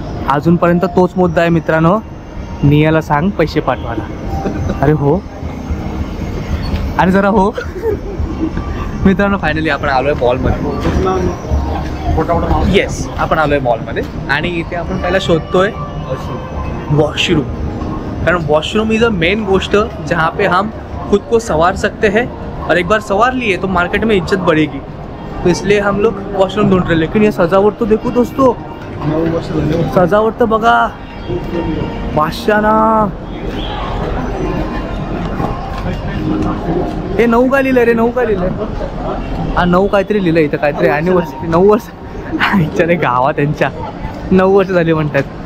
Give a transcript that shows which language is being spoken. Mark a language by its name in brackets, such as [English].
[Marathi] अजूनपर्यंत तोच मुद्दा आहे मित्रांनो, नियाला सांग पैसे पाठवायला. अरे हो, अरे जरा हो. मित्रांनो फायनली आपण आलोय मॉलमध्ये. येस, आपण आलोय मॉलमध्ये आणि इथे आपण पहिला शोधतोय वॉशरूम. कारण वॉशरूम इज अ मेन गोष्ट [Hindi] जहाँ पे हम खुद को संवार सकते हैं, और एक बार संवार लिए तो मार्केट में इज्जत बढ़ेगी. तो इसलिए हम लोग वॉशरूम ढूंढ रहे. लेकिन ये सजावट तो देखो दोस्तों, [Marathi] सजावट तर बघा. बादशाना हे 9 का लिहिलंय रे, 9 का लिहिलंय. हा 9 काहीतरी लिहिलंय इथं, काहीतरी ॲनिव्हर्सरी. 9 वर्ष इच्छा गावात त्यांच्या 9 वर्ष झाली म्हणतात.